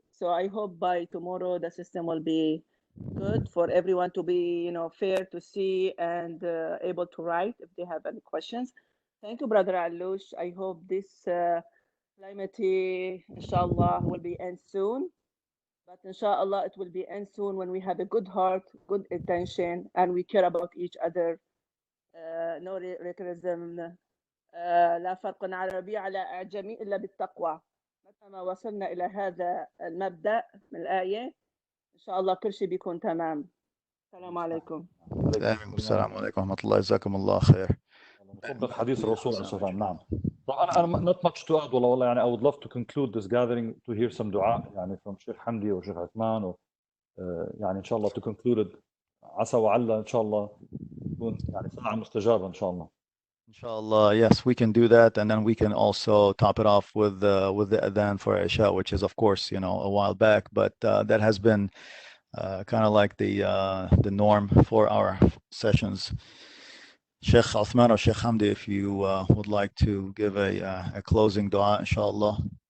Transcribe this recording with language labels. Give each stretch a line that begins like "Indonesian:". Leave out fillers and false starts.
English: So I hope by tomorrow the system will be good for everyone to be, fair to see and able to write if they have any questions. Thank you, Brother Ayloush. I hope this calamity, inshallah, will be end soon. But inshallah, it will be end soon when we have a good heart, good intention, and we care about each other. No racism.
Arabic: لا فرق عربي على أعجمي إلا بالتقوى. متى ما وصلنا إلى هذا المبدأ من الآية إن شاء الله كل شيء بيكون تمام. السلام عليكم. السلام عليكم ورحمة الله. جزاكم الله خير. نطبق حديث الرسول صلى الله عليه وسلم. نعم. طبعا أنا
English: not much to add
Arabic: والله يعني
English: I would love to conclude this gathering to hear some دعاء يعني from شيخ حمدي وشيخ عثمان يعني إن شاء الله to conclude it.
Arabic: عسى وعل إن شاء الله تكون يعني ساعة مستجابة إن شاء الله.
English: Inshallah, yes, we can do that, and then we can also top it off with the adhan for Isha, which is of course a while back, but that has been kind of like the norm for our sessions. Sheikh Uthman or Sheikh Hamdi, if you would like to give a closing dua, inshallah.